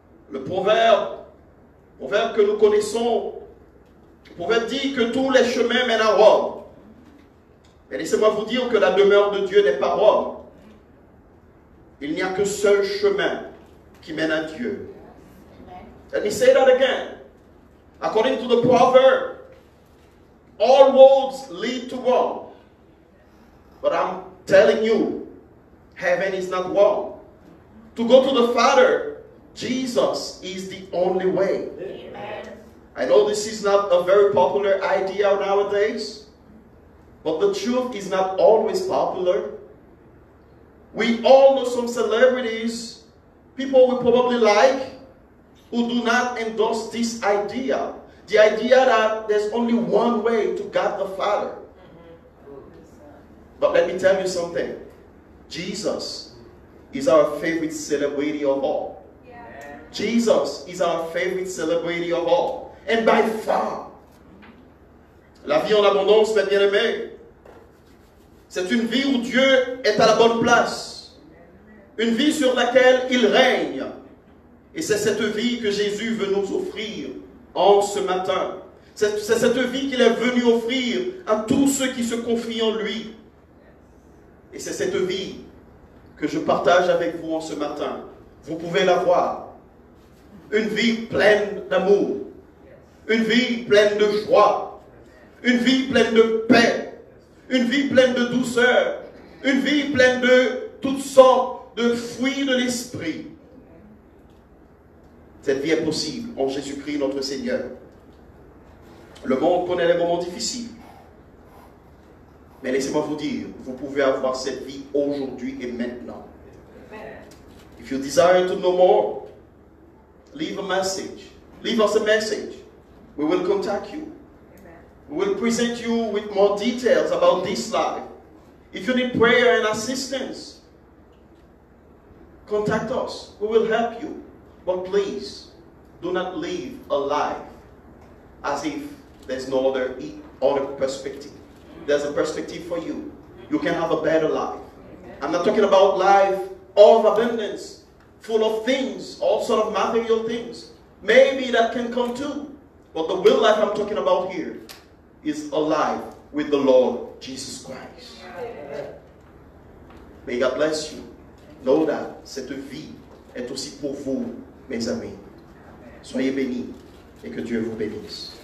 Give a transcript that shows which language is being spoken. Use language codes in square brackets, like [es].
[fr] Le proverbe que nous connaissons, le proverbe dit que tous les chemins mènent à Rome. Mais laissez-moi vous dire que la demeure de Dieu n'est pas Rome. Il n'y a qu'un seul chemin qui mène à Dieu. [en] Let me say that again. According to the proverb, all roads lead to Rome. But I'm telling you, heaven is not Rome. To go to the Father, Jesus is the only way. Amen. I know this is not a very popular idea nowadays, but the truth is not always popular. We all know some celebrities, people we probably like, who do not endorse this idea. The idea that there's only one way to God the Father. But let me tell you something. Jesus is our favorite celebrity of all. Yeah. Jesus is our favorite celebrity of all. And by far, [fr] la vie en abondance, mes bien-aimés, c'est une vie où Dieu est à la bonne place. Une vie sur laquelle il règne. Et c'est cette vie que Jésus veut nous offrir en ce matin. C'est cette vie qu'il est venu offrir à tous ceux qui se confient en lui. Et c'est cette vie que je partage avec vous en ce matin. Vous pouvez la voir. Une vie pleine d'amour. Une vie pleine de joie. Une vie pleine de paix. Une vie pleine de douceur. Une vie pleine de toutes sortes de fruits de l'esprit. Cette vie est possible en Jésus-Christ notre Seigneur. Le monde connaît les moments difficiles. Mais laissez-moi vous dire, vous pouvez avoir cette vie aujourd'hui et maintenant. [en] If you desire to know more, leave a message. Leave us a message. We will contact you. We will present you with more details about this life. If you need prayer and assistance, contact us. We will help you. But please, do not live a life as if there's no other perspective. There's a perspective for you. You can have a better life. I'm not talking about life of abundance. full of things, all sort of material things. Maybe that can come too. But the real life I'm talking about here is alive with the Lord Jesus Christ. May God bless you. Know that [fr] cette vie est aussi pour vous, mes amis. Soyez bénis et que Dieu vous bénisse.